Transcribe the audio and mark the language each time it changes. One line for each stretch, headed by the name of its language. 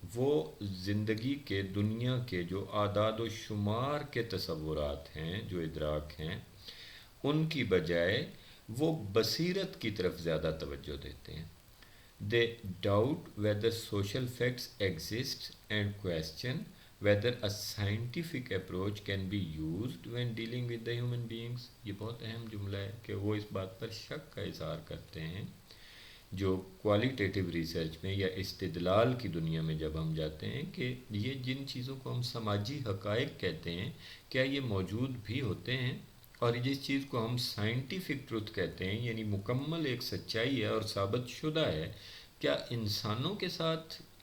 Urdu: وہ زندگی کے دنیا کے جو اعداد و شمار کے تصورات ہیں، جو ادراک ہیں، ان کی بجائے وہ بصیرت کی طرف زیادہ توجہ دیتے ہیں.
English: They doubt whether social facts exist and question whether a scientific approach can be used when dealing with the human beings.
Urdu: یہ بہت اہم جملہ ہے کہ وہ اس بات پر شک کا اظہار کرتے ہیں جو کوالیٹیٹیو ریسرچ میں یا استدلال کی دنیا میں جب ہم جاتے ہیں کہ یہ جن چیزوں کو ہم سماجی حقائق کہتے ہیں کیا یہ موجود بھی ہوتے ہیں، اور جس چیز کو ہم سائنٹیفک ٹروتھ کہتے ہیں یعنی مکمل ایک سچائی ہے اور ثابت شدہ ہے، کیا انسانوں کے ساتھ